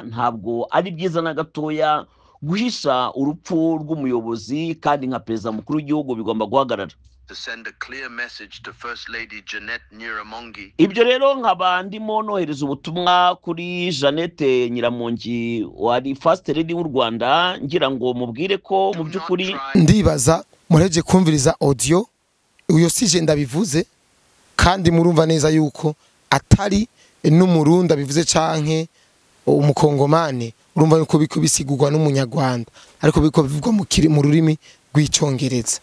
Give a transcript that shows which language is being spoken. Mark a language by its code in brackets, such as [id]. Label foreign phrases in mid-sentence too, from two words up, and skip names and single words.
[rw] Ntabwo ari byiza na gatoya guhisha urupfu rw'umuyobozi, kandi nka perezida mukuru w'igihugu bigomba guhagarara. Ibyo rero nkaba ndimo nohereza ubutumwa kuri Jeannette Nyiramongi wari [en] First Lady [rw] w'u Rwanda, ngira ngo mubwire ko mu by'ukuri [rn] ndibaza mureje kumviriza audio uyo sije ndabivuze, kandi murumva neza yuko atari n'umurundi bivuze canke umukongomane. Urumva yuko biko bisigurwa n'umunyarwanda, ariko biko bivugwa mu rurimi rw'icongereza.